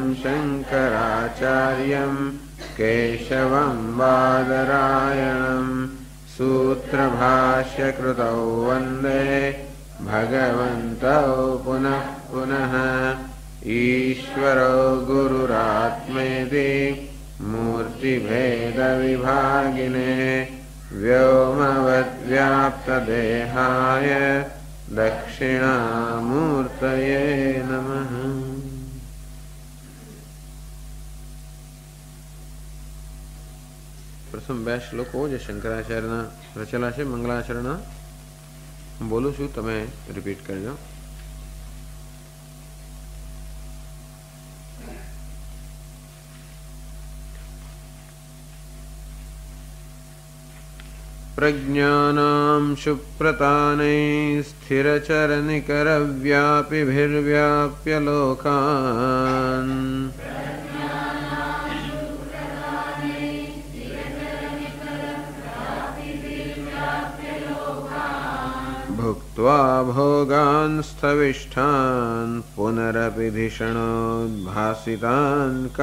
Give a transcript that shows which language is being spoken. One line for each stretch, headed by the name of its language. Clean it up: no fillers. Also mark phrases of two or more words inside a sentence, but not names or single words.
Sanskrit: शङ्कराचार्यं केशवं बादरायणं सूत्रभाष्यकृतौ वन्दे भगवन्तौ पुनः पुनः ईश्वरो गुरुरात्मेति मूर्तिभेदविभागिने व्योमवद्व्याप्तदेहाय दक्षिणामूर्तये नमः।
Gujarati: પ્રથમ બે શ્લોકો જે શંકરાચાર્યના રચેલા છે મંગલાચરણ બોલું છું, તમે રિપીટ કરજો.
Sanskrit: प्रज्ञानां शुप्रतानैः स्थिरचरनिकरव्यापिभिर्व्याप्य लोकान् भुक्त्वा भोगान् स्थविष्ठान् पुनरपि धिषणोद्भासितान्